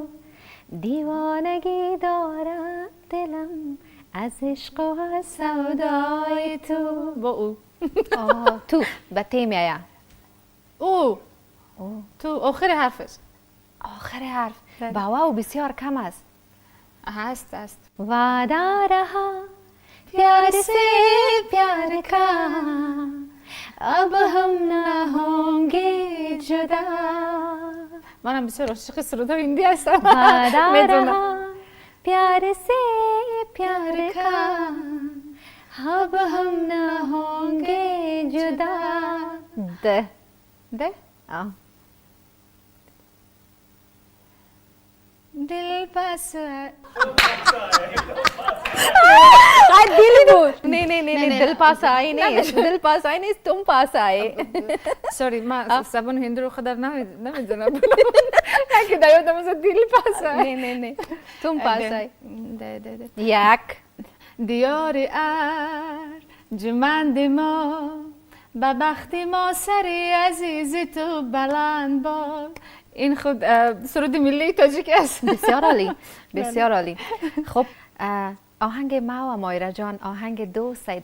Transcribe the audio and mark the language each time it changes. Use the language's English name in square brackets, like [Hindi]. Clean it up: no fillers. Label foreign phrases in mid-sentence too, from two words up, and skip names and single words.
[Persian] دیوانگی دارم دلم از عشق و از سودای تو. با او تو به تی میایه. او تو آخر حرفش. آخر حرف بله. با واو بسیار کم است. هست [Hindi] वादा रहा प्यार से प्यार का अब हम न होंगे जुदा. [Persian] منم بسیار عاشق سرودهای هندی هستم. [Hindi] وعدہ [Persian] میدونم. [Hindi] रहा प्यार से प्यार का अब हम न होंगे जुदा. [Persian] ده دل پس دل بود. نه [Hindi] दिल पास आई [Persian] نیست. [Hindi] दिल पास आई [Persian] نیست، [Hindi] तुम पास आई. [Persian] سوری من زبان هندی رو خودم نمیدونم. که دیادم از دل پس نه [Hindi] तुम पास आई. [Persian] ده یک [Tajik] Диёри арҷманди мо ба бахти мо сари азизи ту баланд бод. [Persian] این خود سرود ملی تاجیک است. بسیار عالی، بسیار عالی. خب آهنگ ما و مایرا جان، آهنگ دوست.